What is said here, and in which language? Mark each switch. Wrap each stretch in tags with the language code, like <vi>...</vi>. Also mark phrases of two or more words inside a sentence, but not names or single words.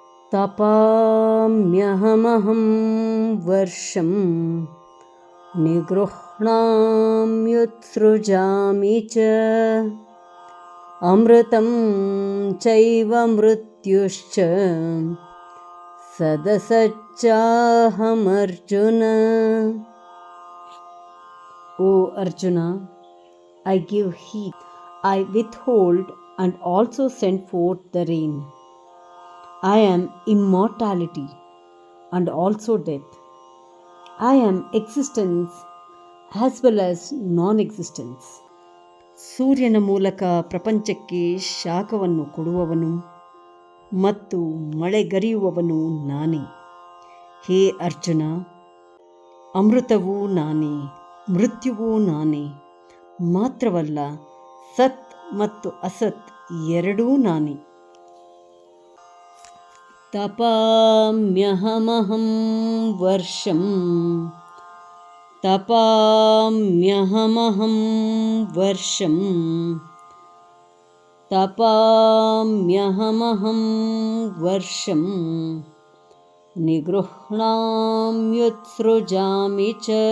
<sa>तपाम्यहमहं वर्षं निगृह्णाम्युत्सृजामि च अमृतं चैव मृत्युश्च सदसच्चाहमर्जुन.</sa> <en>O Arjuna, I give heed, I withhold and also send forth the rain. I am immortality and also death. I am existence as well as non-existence.</en> <kn>ಸೂರ್ಯನ ಮೂಲಕ ಪ್ರಪಂಚಕ್ಕೆ ಶಾಖವನ್ನು ಕೊಡುವವನು ಮತ್ತು ಮಳೆಗರೆಯುವವನು ನಾನೇ. ಹೇ ಅರ್ಜುನ, ಅಮೃತವೂ ನಾನೇ, ಮೃತ್ಯುವೂ ನಾನೇ. ಮಾತ್ರವಲ್ಲ, ಸತ್ ಮತ್ತು ಅಸತ್ ಎರಡೂ ನಾನೇ.</kn> <sa>तपाम्यहमहं वर्षं तपाम्यहमहं वर्षं तपाम्यहमहं वर्षं निगृह्णाम्युत्सृजामि च</sa>